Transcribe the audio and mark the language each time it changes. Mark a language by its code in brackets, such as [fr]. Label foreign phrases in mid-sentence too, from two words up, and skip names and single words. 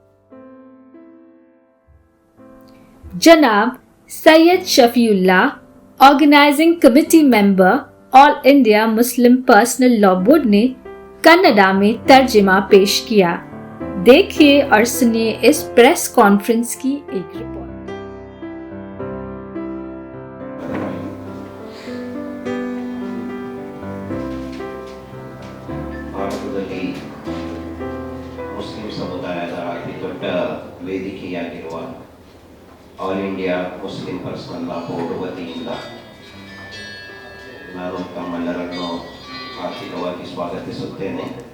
[hi] जनाब सैयद शफीउल्लाह, [en] organizing committee member [hi] ऑल इंडिया मुस्लिम पर्सनल लॉ बोर्ड ने कन्नड़ा में तर्जुमा पेश किया। देखिए और सुनिए इस [en] press conference [hi] की एक रिपोर्ट। [kn] ಭಾರತದಲ್ಲಿ ಮುಸ್ಲಿಂ ಸಮುದಾಯದ ಅತಿ ದೊಡ್ಡ ವೇದಿಕೆಯಾಗಿರುವ ಆಲ್ ಇಂಡಿಯಾ ಮುಸ್ಲಿಂ ಪರ್ಸನಲ್ ಲಾ ಬೋರ್ಡ್ ವತಿಯಿಂದ ನಾನು ತಮ್ಮೆಲ್ಲರನ್ನು ಆರ್ಥಿಕವಾಗಿ ಸ್ವಾಗತಿಸುತ್ತೇನೆ.